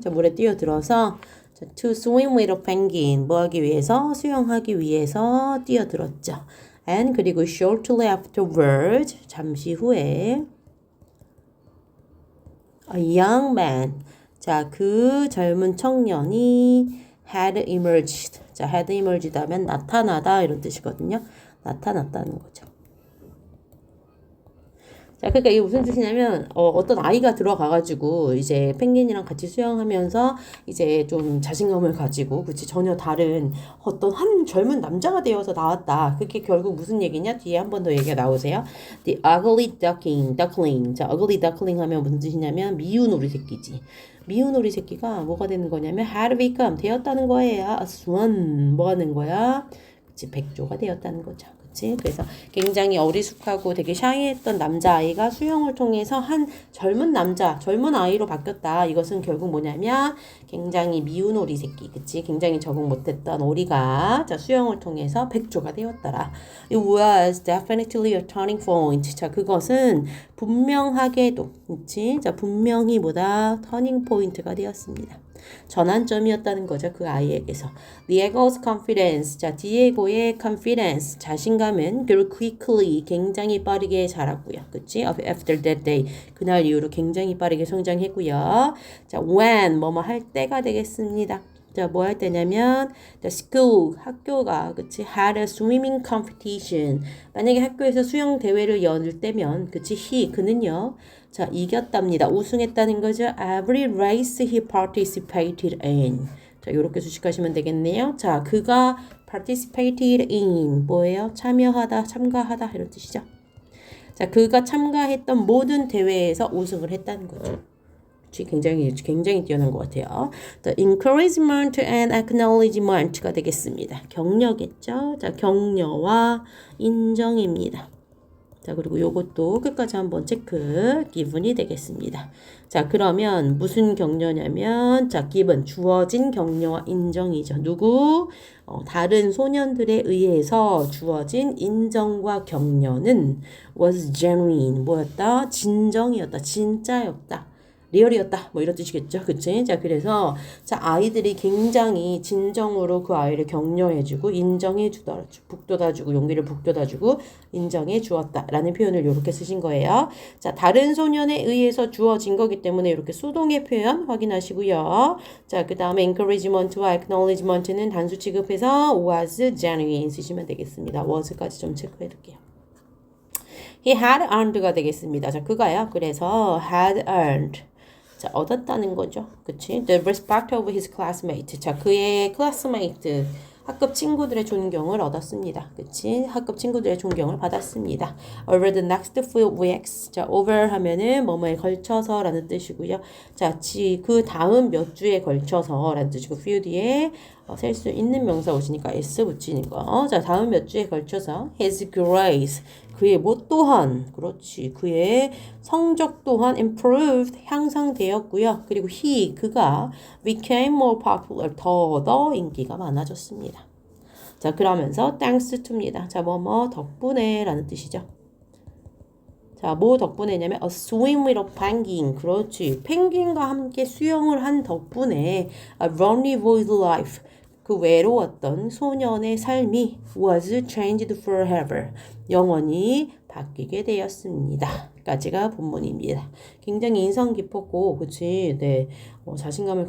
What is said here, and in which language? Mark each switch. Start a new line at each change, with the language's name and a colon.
Korean: 자, 물에 뛰어들어서 자,
English: to swim with a penguin,
Korean: 뭐 하기 위해서? 수영하기 위해서 뛰어들었죠.
English: And
Korean: 그리고
English: shortly afterward,
Korean: 잠시 후에
English: a young man,
Korean: 자, 그 젊은 청년이
English: had emerged.
Korean: 자,
English: had emerged
Korean: 하면 나타나다 이런 뜻이거든요. 나타났다는 거죠. 자, 그러니까 이게 무슨 뜻이냐면 어떤 아이가 들어가가지고 이제 펭귄이랑 같이 수영하면서 이제 좀 자신감을 가지고 그치 전혀 다른 어떤 한 젊은 남자가 되어서 나왔다. 그게 결국 무슨 얘기냐? 뒤에 한 번 더 얘기가 나오세요.
English: The ugly duckling.
Korean: 자, ugly duckling 하면 무슨 뜻이냐면 미운 오리 새끼지. 미운 오리 새끼가 뭐가 되는 거냐면
English: had become
Korean: 되었다는 거예요.
English: A swan
Korean: 뭐 하는 거야? 그치 백조가 되었다는 거죠. 그래서 굉장히 어리숙하고 되게 샤이했던 남자아이가 수영을 통해서 한 젊은 아이로 바뀌었다. 이것은 결국 뭐냐면 굉장히 미운 오리 새끼, 그치? 굉장히 적응 못했던 오리가 자, 수영을 통해서 백조가 되었더라.
English: It was definitely a turning point.
Korean: 자, 그것은 분명하게도, 그치? 자, 분명히 뭐다? 터닝 포인트가 되었습니다. 전환점이었다는 거죠. 그 아이에게서.
English: Diego's confidence.
Korean: 자, 디에고의 confidence. 자신감은
English: grew quickly.
Korean: 굉장히 빠르게 자랐고요. 그치?
English: After that day.
Korean: 그날 이후로 굉장히 빠르게 성장했고요. 자,
English: when.
Korean: 뭐뭐 할 때가 되겠습니다. 자, 뭐 할 때냐면
English: the school,
Korean: 학교가 그치
English: had a swimming competition.
Korean: 만약에 학교에서 수영 대회를 열 때면 그치 그는요. 자, 이겼답니다. 우승했다는 거죠.
English: Every race he participated in.
Korean: 자, 요렇게 수식하시면 되겠네요. 자, 그가
English: participated in
Korean: 뭐예요? 참가하다 이런 뜻이죠. 자, 그가 참가했던 모든 대회에서 우승을 했다는 거죠. 굉장히 뛰어난 것 같아요.
English: The encouragement and acknowledgement가
Korean: 되겠습니다. 격려겠죠. 자, 격려와 인정입니다. 자, 그리고 요것도 끝까지 한번 체크, given이 되겠습니다. 자, 그러면 무슨 격려냐면, 자, given, 주어진 격려와 인정이죠. 누구? 다른 소년들에 의해서 주어진 인정과 격려는
English: was genuine,
Korean: 뭐였다? 진정이었다, 진짜였다. 리얼이었다. 뭐 이런 뜻이겠죠. 그치? 자, 그래서 자, 아이들이 굉장히 진정으로 그 아이를 격려해주고 인정해주더라. 북돋아주고 용기를 북돋아주고 인정해 주었다. 라는 표현을 이렇게 쓰신 거예요. 자, 다른 소년에 의해서 주어진 거기 때문에 이렇게 수동의 표현 확인하시고요. 자, 그 다음에 encouragement와 acknowledgement는 단수 취급해서
English: was genuine
Korean: 쓰시면 되겠습니다. was까지 좀 체크해둘게요.
English: He had earned가
Korean: 되겠습니다. 자, 그가요. 그래서
English: had earned.
Korean: 자, 얻었다는 거죠. 그치?
English: The respect of his classmate.
Korean: 자, 그의 classmate. 학급 친구들의 존경을 얻었습니다. 그치? 학급 친구들의 존경을 받았습니다.
English: Over the next few weeks.
Korean: 자, over 하면은 뭐뭐에 걸쳐서 라는 뜻이고요. 자, 그 다음 몇 주에 걸쳐서 라는 뜻이고, few 뒤에 셀 수 있는 명사 오시니까 s 붙이는 거. 자, 다음 몇 주에 걸쳐서
English: his grades.
Korean: 그의 뭐 또한, 그렇지. 그의 성적 또한 improved, 향상되었고요. 그리고 그가
English: became more popular,
Korean: 더 인기가 많아졌습니다. 자, 그러면서
English: thanks to
Korean: 입니다. 자, 뭐뭐 덕분에 라는 뜻이죠. 자, 뭐 덕분에냐면
English: a swim with a penguin.
Korean: 그렇지. 펭귄과 함께 수영을 한 덕분에
English: a lonely boy's life.
Korean: 그 외로웠던 소년의 삶이
English: was changed forever.
Korean: 영원히 바뀌게 되었습니다. 까지가 본문입니다. 굉장히 인상 깊었고, 그치, 네, 자신감을 가지고서는, 그치, 이제 학교에서도 굉장히 잘 지내는 디에고의 모습을